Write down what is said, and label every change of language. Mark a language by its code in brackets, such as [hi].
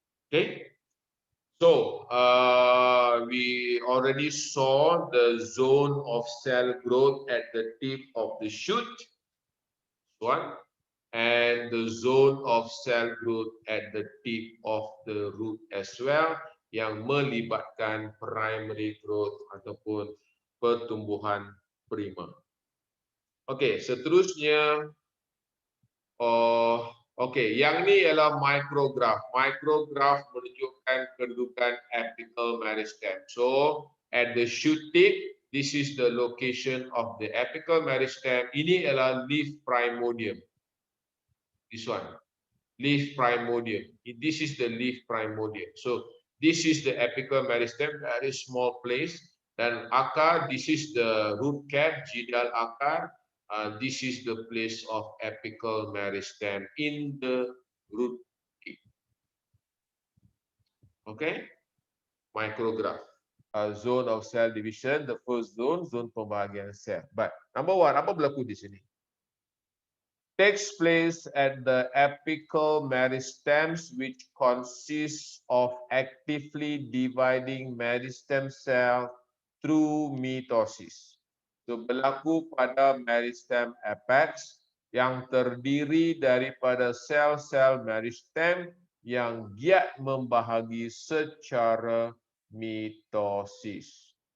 [en] Okay, so we already saw the zone of cell growth at the tip of the shoot, one, and the zone of cell growth at the tip of the root as well, [ms] yang melibatkan primary growth ataupun pertumbuhan prima. Okay, seterusnya, okay, yang ni ialah micrograph. Micrograph menunjukkan kedudukan apical meristem. [en] So, at the shoot tip, this is the location of the apical meristem. [ms] Ini ialah leaf primordium. [en] This one, leaf primordium. This is the leaf primordium. So, this is the apical meristem, very small place. [ms] Dan akar, [en] this is the root cap, [ms] jidal akar. [en] This is the place of apical meristem in the root tip. Okay, micrograph, zone of cell division, the first zone, [ms] zone pembahagian sel. [en] But number one, [ms] apa berlaku di sini? [en] Takes place at the apical meristems, which consists of actively dividing meristem cell through mitosis. [ms] So, berlaku pada meristem apex yang terdiri daripada sel-sel meristem yang giat membahagi secara mitosis.